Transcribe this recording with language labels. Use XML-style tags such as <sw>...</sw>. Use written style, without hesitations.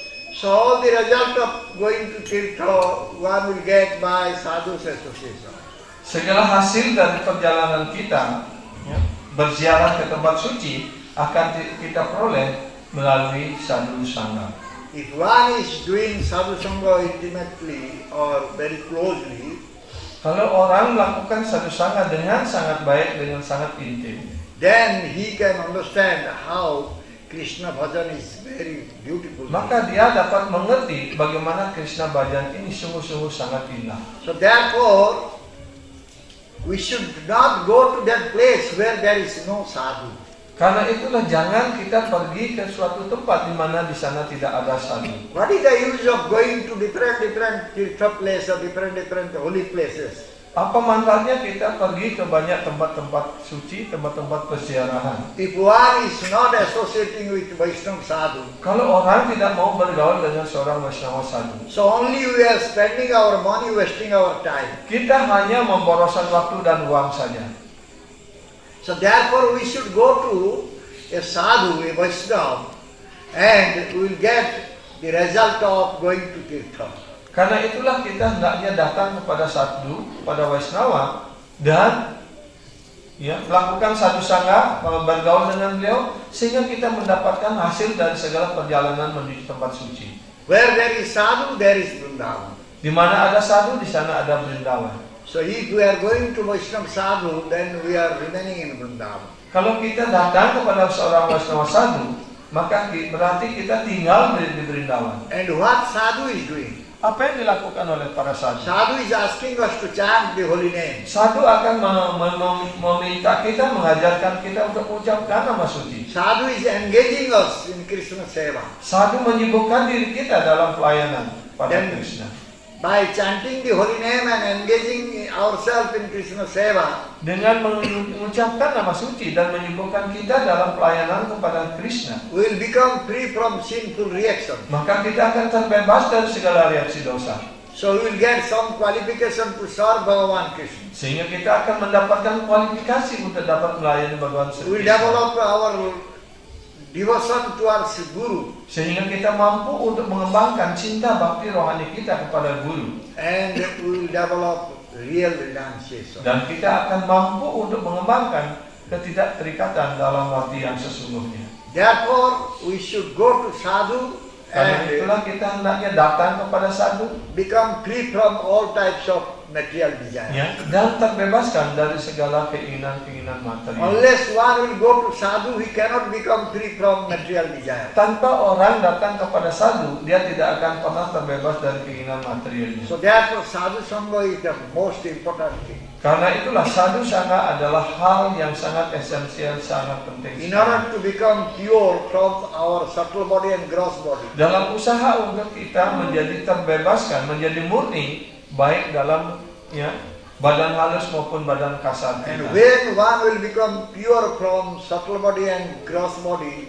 <en>So all the result of going to Tirtha one will get by sadhu's association.</en> <id>Segala hasil dari perjalanan kita berziarah ke tempat suci akan kita peroleh melalui sadhu sangha.</id> <en>If one is doing sadhu sangha intimately or very closely,</en> <id>Kalau orang melakukan sadhu sangha dengan sangat baik, dengan sangat intim,</id> <en>then he can understand how Krishna bhajan is very beautiful.</en> <id>maka dia dapat mengerti bagaimana Krishna Bhajan ini sungguh-sungguh sangat indah.</id> <en>So therefore, we should not go to that place where there is no sadhu.</en> <id>Karena itulah jangan kita pergi ke suatu tempat di mana di sana tidak ada sadhu.</id> <en>What is the use of going to different tirtha places or different holy places?</en> <id>Apa manfaatnya kita pergi ke banyak tempat-tempat suci, tempat-tempat perziarahan?</id> <en>If one is not associating with Vaishnava sadhu,</en> <id>Kalau orang tidak mau bergaul dengan seorang Vaishnava sadhu,</id> <en>so only we are spending our money, wasting our time.</en> <id>kita hanya memboroskan waktu dan uang saja.</id> <en>So therefore we should go to a sadhu, a Vaishnava, and we will get the result of going to tirtha.</en> <id>Karena itulah kita hendaknya datang kepada sadhu, pada Vaishnava, dan melakukan sadhu sangha, bergaul dengan beliau, sehingga kita mendapatkan hasil dari segala perjalanan menuju tempat suci.</id> <en>Where there is sadhu, there is Vrindavan.</en> <id>Di mana ada sadhu, di sana ada Vrindavan.</id> <en>So if we are going to Vaishnava sadhu, then we are remaining in Vrindavan.</en> <id>Kalau kita datang kepada seorang Vaishnava sadhu, maka berarti kita tinggal di Vrindavan.</id> <en>And what sadhu is doing?</en> <id>Apa yang dilakukan oleh para sadhu?</id> <en>Sadhu is asking us to chant the holy name.</en> <id>Sadhu akan meminta kita, mengajarkan kita untuk mengucapkan nama suci.</id> <en>Sadhu is engaging us in Krishna seva.</en> <id>Sadhu menyibukkan diri kita dalam pelayanan pada Dan- Krishna.</id> <en>By chanting the holy name and engaging ourselves in Krishna seva,</en> <id>Dengan mengucapkan nama suci dan menyibukkan kita dalam pelayanan kepada Krishna,</id> <en>we will become free from sinful reaction.</en> <id>maka kita akan terbebas dari segala reaksi dosa.</id> <en>So we will get some qualification to serve Bhagavan Krishna.</en> <id>Sehingga kita akan mendapatkan kualifikasi untuk dapat melayani Bhagavan Sri</id> <en>We will</en> <id>Krishna.</id> <en>develop our devotion towards Guru,</en> <id>Sehingga kita mampu untuk mengembangkan cinta bakti rohani kita kepada Guru.</id> <en>and we will develop real renunciation.</en> <id>Dan kita akan mampu untuk mengembangkan ketidakterikatan dalam arti yang sesungguhnya.</id> <en>Therefore, we should go to sadhu</en> <id>Karena itulah kita hendaknya datang kepada sadhu,</id> <en>become free from all types of material desire.</en> <id>ya, dan terbebaskan dari segala keinginan-keinginan materi.</id> <en>Unless one will go to sadhu, he cannot become free from material desire.</en> <id>Tanpa orang datang kepada sadhu, dia tidak akan pernah terbebas dari keinginan materialnya.</id> <en>So therefore, sadhu sangha is the most important thing.</en> <id>Karena itulah sadhu sangha adalah hal yang sangat esensial, sangat penting.</id> <en>In order to become pure from our subtle body and gross body,</en> <id>Dalam usaha untuk kita menjadi terbebaskan, menjadi murni, baik dalam badan halus maupun badan kasar</id> <en>and</en> <id>kita.</id> <en>when one will become pure from subtle body and gross body,</en>